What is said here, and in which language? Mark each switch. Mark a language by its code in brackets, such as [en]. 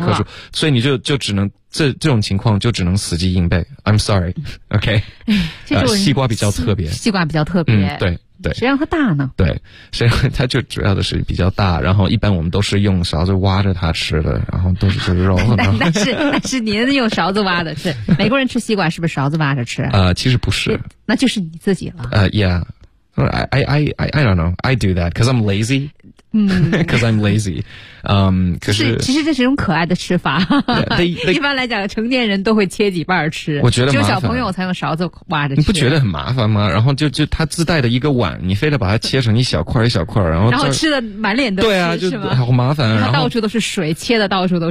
[zh] 了必须可数所以你就只能这种情况就只能死记硬背 [en] I'm sorry OK [zh] 西瓜比较特别西瓜比较特别、对谁让它大呢对谁让它就主要的是比较大然后一般我们都是用勺子挖着它吃的然后都是肉但是您用勺子挖的是美国人吃西瓜是不是勺子挖着吃其实不是那就是你自己了 [en] yeah I don't know I do that because I'm lazy because I'm lazy [zh] 可是其实这是一种可爱的吃法 [en] yeah, [zh] 一般来讲成年人都会切几半吃我觉得只有小朋友才用勺子挖着吃你不觉得很麻烦吗然后就他自带的一个碗你非得把它切成一小块一小块然后吃的满脸都对啊就好麻烦然后到处都是水切的到处都是